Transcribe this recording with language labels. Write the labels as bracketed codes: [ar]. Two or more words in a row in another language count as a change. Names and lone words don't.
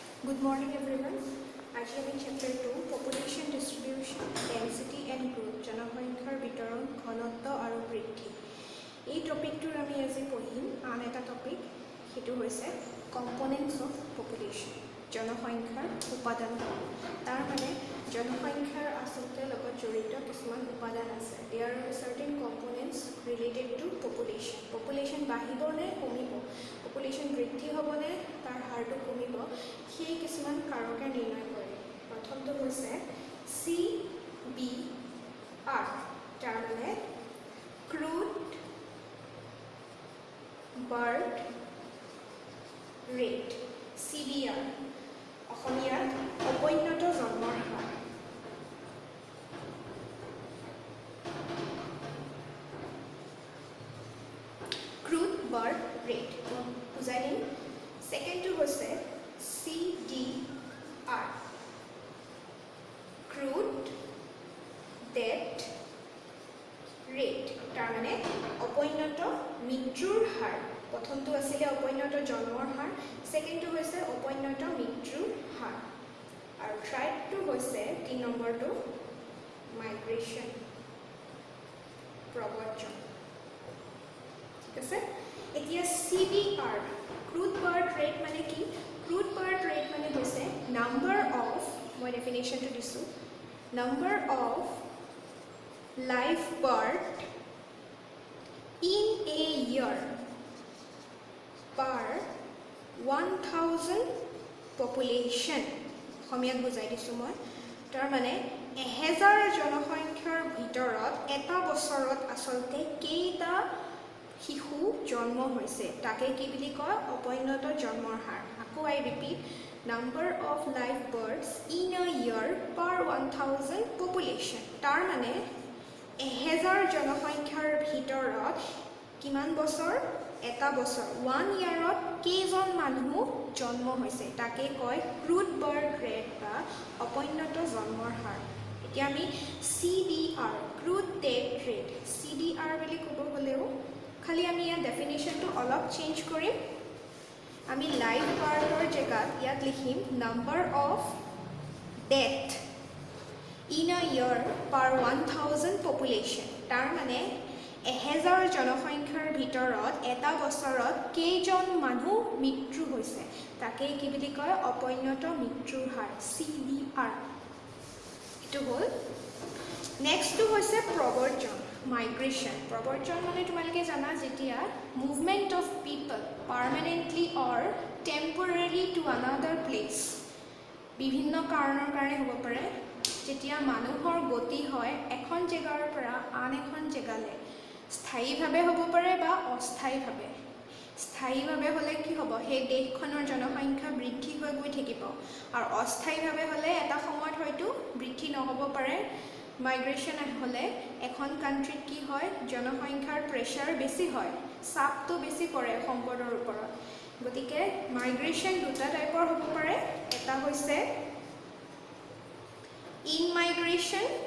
[en] Good morning everyone. [as] আজি আমি [en] chapter 2 population distribution density and growth [as] জনসংখ্যাৰ বিতৰণ ঘনত্ব আৰু বৃদ্ধি এই টপিকটোৰ আমি আজি পঢ়িম আন এটা টপিক হেতু হৈছে [en] components of population [as] জনসংখ্যাৰ উপাদান তাৰ মানে জনসংখ্যাৰ আসলতে লগত জড়িত কিছুমান উপাদান আছে [en] there are certain components related to population [as] বাঢ়িব নে কমিব পপুলেশন বৃদ্ধি হ'ব নে তাৰ হাৰটো কমিব সেই কিছুমান কাৰকে নিৰ্ণয় কৰে প্ৰথমটো হৈছে CBR তাৰ মানে [en] crude birth rate [as] CBR অসমীয়াত অপৰিণত জন্মৰ হাৰ [en] crude birth rate [as] বুজাই দিম সেকেন্ডটো হৈছে CDR [en] crude death rate [as] তাৰ মানে অপৰিণত মৃত্যুৰ হাৰ প্ৰথমটো আছিল অপৰিণত জন্মৰ হাৰ সেকেন্ডটো হৈছে অপৰিণত মৃত্যুৰ হাৰ আৰু থাৰ্ডটো হৈছে 3 নম্বৰটো মাইগ্ৰেশন প্ৰব্ৰজন ঠিক আছে এতিয়া CBR [en] crude birth rate [as] মানে কি [en] crude birth rate [as] মানে হৈছে [en] number of [as] মই ডেফিনেশনটো দিছো [en] number of live birth in a year per 1000 population [as] অসমীয়াত বুজাই দিছো মই তাৰ মানে 1000 জনসংখ্যাৰ ভিতৰত এটা বছৰত আসলতে কেইটা শিশু জন্ম হৈছে তাকে কি বুলি কয় অপৰিণত জন্মৰ হাৰ আকৌ আই ৰিপিট [en] number of live births in a year per 1000 population [as] তাৰ মানে 1000 জনসংখ্যাৰ ভিতৰত কিমান বছৰ এটা বছৰ 1 ইয়াৰত কেইজন মানুহ জন্ম হৈছে তাকে কয় [en] crude birth rate [as] বা অপৰিণত জন্মৰ হাৰ এতিয়া আমি CDR [en] crude death rate [as] CDR বুলি ক'ব গলেও খালি আমি ইয়াৰ ডেফিনেশনটো অলপ চেঞ্জ কৰিম আমি [en] live birth [as] জেগাত ইয়াত লিখিম [en] number of death in a year per 1000 population [as] তাৰ মানে 1000 জনসংখ্যাৰ ভিতৰত এটা বছৰত কেইজন মানুহ মৃত্যু হৈছে তাকে কি বুলি কয় অপৰিণত মৃত্যুৰ হাৰ CDR এটো হ'ল নেক্সটটো হৈছে প্ৰব্ৰজন migration প্ৰব্ৰজন মানে তোমালোকে জানা যেতিয়া [en] movement of people permanently or temporarily to another place [as] বিভিন্ন কাৰণৰ কাৰণে হ'ব পাৰে যেতিয়া মানুহৰ গতি হয় এখন জেগাৰ পৰা আন এখন জেগালৈ স্থায়ীভাৱে হ'ব পাৰে বা অস্থায়ীভাৱে স্থায়ীভাৱে হ'লে কি হ'ব সেই দেশখনৰ জনসংখ্যা বৃদ্ধি হৈ গৈ থাকিব আৰু অস্থায়ীভাৱে হ'লে এটা সময়ত হয়তো বৃদ্ধি নহ'ব পাৰে মাইগ্ৰেশন হলে এখন কান্ট্ৰিত কি হয় জনসংখ্যাৰ প্ৰেসাৰ বেছি হয় চাপটো বেছি পৰে সম্পদৰ ওপৰত গতিকে মাইগ্ৰেশন দুটা টাইপৰ হ'ব পাৰে এটা হৈছে [en] in migration